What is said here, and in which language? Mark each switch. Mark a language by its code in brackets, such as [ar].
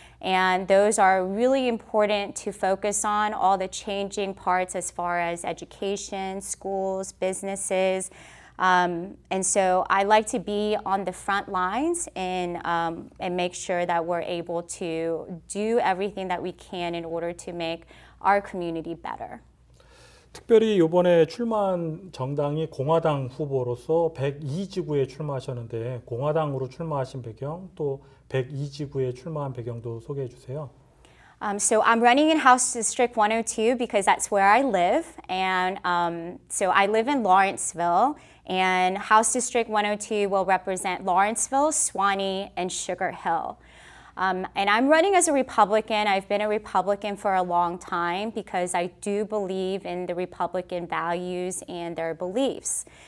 [en] And those are really important to focus on, all the changing parts as far as education, schools, businesses. And so I like to be on the front lines and make sure that we're able to do everything that we can in order to make our community better. [ko] 특별히 이번에 출마한 정당이 공화당 후보로서 102지구에 출마하셨는데 공화당으로 출마하신 배경 또 102지구에 출마한 배경도 소개해 주세요. [en] So I'm running in House District 102 because that's where I live, and so I live in Lawrenceville, and House District 102 will represent Lawrenceville, Suwannee, and Sugar Hill. And I'm running as a Republican. I've been a Republican for a long time because I do believe in the Republican values and their beliefs.